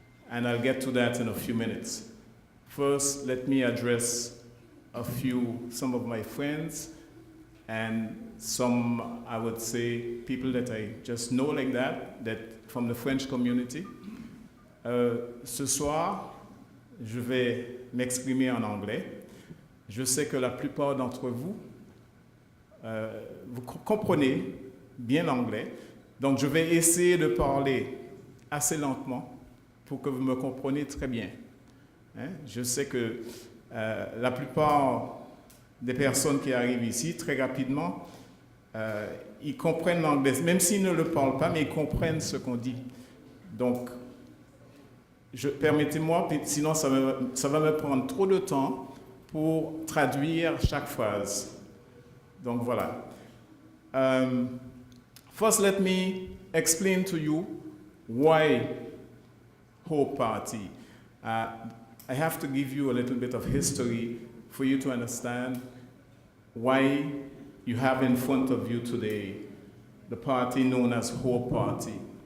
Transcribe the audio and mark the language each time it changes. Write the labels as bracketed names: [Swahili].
[English] And I'll get to that in a few minutes. First, let me address some of my friends and some, I would say, people that I just know like that from the French community. [French] Ce soir, je vais m'exprimer en anglais. Je sais que la plupart d'entre vous, vous comprenez bien l'anglais, donc je vais essayer de parler assez lentement pour que vous me compreniez très bien. Hein? Je sais que la plupart des personnes qui arrivent ici, très rapidement, ils comprennent l'anglais, même s'ils ne le parlent pas, mais ils comprennent ce qu'on dit. Donc, permettez-moi, sinon ça va me prendre trop de temps pour traduire chaque phrase. Donc voilà. [English] First, let me explain to you why Hope Party. I have to give you a little bit of history for you to understand why you have in front of you today the party known as Hope Party.